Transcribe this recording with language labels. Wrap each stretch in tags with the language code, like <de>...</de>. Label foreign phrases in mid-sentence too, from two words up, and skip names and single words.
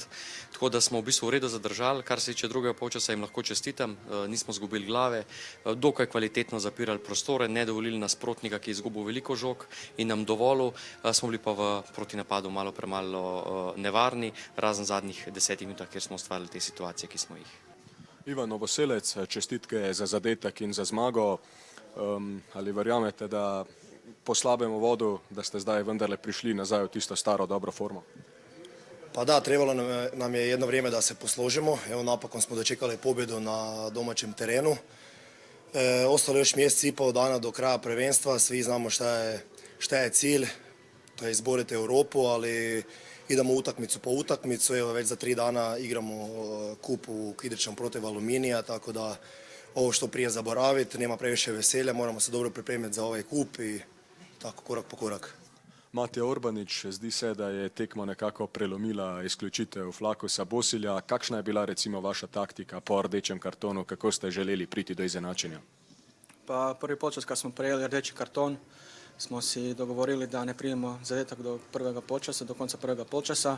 <sl>tako da smo v bistvu v redu zadržali. Kar se tiče drugega polčasa, jim lahko čestitam, nismo zgubili glave, dokaj kvalitetno zapirali prostore, ne dovolili nasprotnika, ki je izgubil veliko žog in nam dovolil, smo bili pa v protinapadu malo premalo nevarni, razen zadnjih 10 minutah, kjer smo ustvarili te situacije, ki smo jih. Ivan Novoselec, čestitke za zadetek in za zmago. Ali verjamete, da po slabem uvodu, da ste zdaj vendarle prišli nazaj v tisto staro dobro formo?</sl> <hr>Pa da, trebalo nam je jedno vrijeme da se posložimo. Evo, napokon smo dočekali pobjedu na domaćem terenu. Ostalo je još mjesec i pol dana do kraja prvenstva. Svi znamo šta je cilj, to je izboriti Europu, ali idemo utakmicu po utakmicu. Evo, već za 3 dana igramo kup u Kidričnom protiv Aluminija, tako da ovo što prije zaboraviti, nema previše veselja, moramo se dobro pripremiti za ovaj kup i tako korak po korak.</hr> <sl>Matija Orbanič, zdi se, da je tekma nekako prelomila izključitev Flakusa Bosilja. Kakšna je bila recimo vaša taktika po rdečem kartonu, kako ste želeli priti do izenačenja? Pa prvi polčas kad smo prejeli rdeči karton, smo si dogovorili da ne primemo zadetak do prvega polčasa, do konca prvega polčasa.</sl>